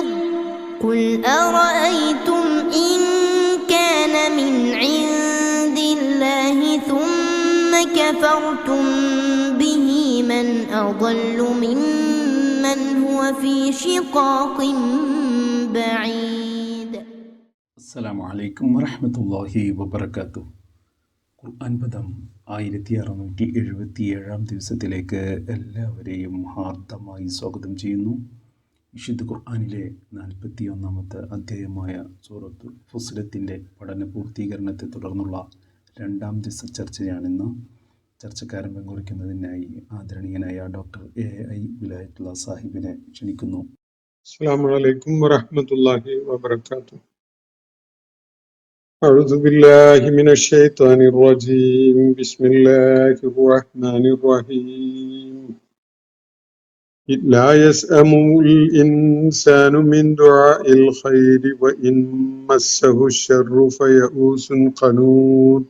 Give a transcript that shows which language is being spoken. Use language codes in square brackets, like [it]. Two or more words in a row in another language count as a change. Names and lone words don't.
[ar] قل أرأيتم إن كان من عند الله ثم كفرتم به من أضل ممن هو في شقاق بعيد. السلام عليكم ورحمة الله وبركاته. [ml] ഖുർആൻ പദം 1677 ദിവസത്തിലേക്ക് എല്ലാവരെയും ഹാർദമായി സ്വാഗതം ചെയ്യുന്നു. വിശുദ്ധ ഖുർആനിലെ 41-ാമത്തെ അധ്യായമായ സൂറത്തുൽ ഫുസ്സിലത്തിൻ്റെ പഠന പൂർത്തീകരണത്തെ തുടർന്നുള്ള 2-ാം ദിവസ ചർച്ചയാണിന്ന്. ചർച്ചക്കാരൻ കുറിക്കുന്നതിനായി ആദരണീയനായ ഡോക്ടർ AI വിലായത്തുള്ള സാഹിബിനെ ക്ഷണിക്കുന്നു. [ar] السلام عليكم ورحمة الله وبركاته. أعوذ بالله من الشيطان الرجيم. بسم الله الرحمن الرحيم. لا يسأم الإنسان من دعاء الخير وإن مسه الشر فيئوس قنوط.